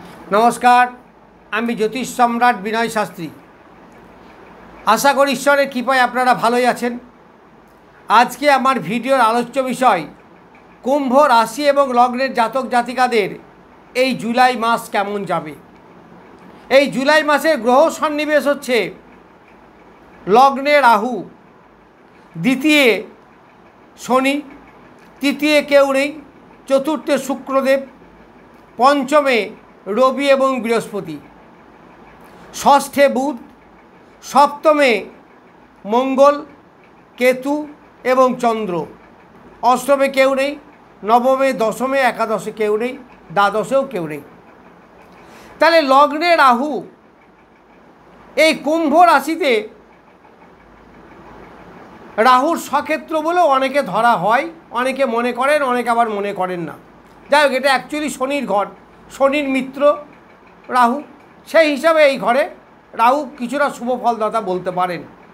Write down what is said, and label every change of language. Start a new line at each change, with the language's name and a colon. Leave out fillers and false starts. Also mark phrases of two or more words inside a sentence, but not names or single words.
Bangla: নমস্কার আমি জ্যোতিষ সম্রাট বিনয় শাস্ত্রী। আশা করি ঈশ্বরের কৃপায় আপনারা ভালোই আছেন। আজ কে আমার ভিডিওর আলোচ্য বিষয় কুম্ভ রাশি এবং লগ্নের জাতক জাতিকাদের এই জুলাই মাস কেমন যাবে। এই জুলাই মাসের গ্রহ সন্নিবেশ হচ্ছে লগ্নে রাহু, দ্বিতীয় শনি, তৃতীয় কেউ নেই, চতুর্থে শুক্রদেব, পঞ্চমে রবি এবং বৃহস্পতি, ষষ্ঠে বুধ, সপ্তমে মঙ্গল কেতু এবং চন্দ্র, অষ্টমে কেউ নেই, নবমে দশমে একাদশে কেউ নেই, দ্বাদশেও কেউ নেই। তাহলে লগ্নে রাহু এই কুম্ভ রাশিতে রাহুর সক্ষেত্র বলে অনেকে ধরা হয়, অনেকে মনে করেন, অনেকে আবার মনে করেন না। যাই হোক, এটা অ্যাকচুয়ালি শনির ঘর, শনির মিত্র রাহু, সেই হিসাবে এই ঘরে রাহু কিছুটা শুভ ফলদাতা বলতে পারেন।